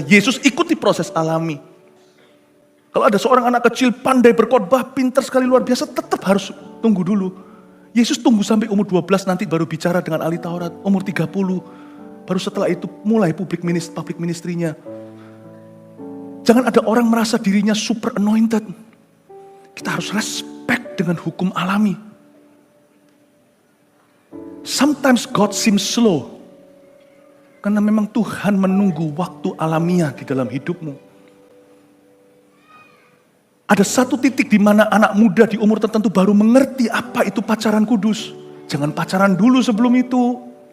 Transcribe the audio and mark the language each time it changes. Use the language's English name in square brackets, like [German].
[Indonesian] Yesus ikuti proses alami. Kalau ada seorang anak kecil pandai berkhotbah, pintar sekali luar biasa, tetap harus tunggu dulu. Yesus tunggu sampai umur 12 nanti baru bicara dengan ahli Taurat, umur 30. Baru setelah itu mulai [English] public ministry- [Indonesian] nya. Jangan ada orang merasa dirinya [English] super anointed. [Indonesian] Kita harus respect dengan hukum alami. [English] Sometimes God seems slow. [Indonesian] Karena memang Tuhan menunggu waktu alamiah di dalam hidupmu. Ada satu titik di mana anak muda di umur tertentu baru mengerti apa itu pacaran kudus. Jangan pacaran dulu sebelum itu.